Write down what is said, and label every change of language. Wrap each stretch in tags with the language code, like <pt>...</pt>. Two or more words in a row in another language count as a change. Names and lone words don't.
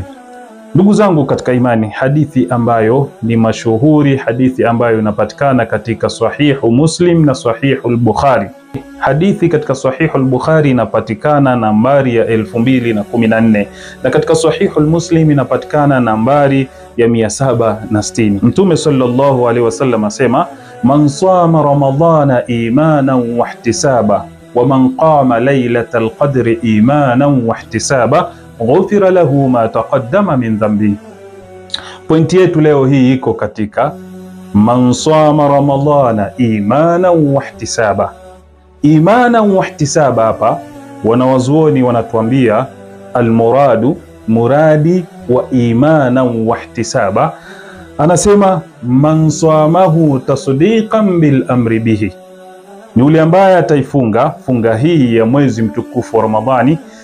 <sw>Ndugu zangu katika imani, hadithi ambayo ni mashuhuri, hadithi ambayo inapatikana katika Sahihu Muslim na Sahihu al-Bukhari. Hadithi katika Sahihu al-Bukhari inapatikana nambari ya 2014 na katika Sahihu al-Muslim inapatikana nambari ya 760. Mtume</sw> <ar>صلى الله عليه وسلم</ar> <sw>asema,</sw> <ar>من صام رمضان إيمانا واحتسابا ومن قام ليلة القدر إيمانا واحتسابا غفر له ما تقدم من ذنبه.</ar> <sw>Pointi yetu leo hii iko katika</sw> <ar>من صام رمضان إيمانا واحتسابا. إيمانا واحتسابا,</ar> <sw>hapa wanawazuoni wanatuambia almuradu, muradi wa</sw> <ar>إيمانا واحتسابا,</ar> <sw>anasema</sw> <ar>من صامه تصديقا بالأمر به,</ar> <sw>ni yule ambaye ataifunga funga hii ya mwezi mtukufu wa Ramadhani</sw>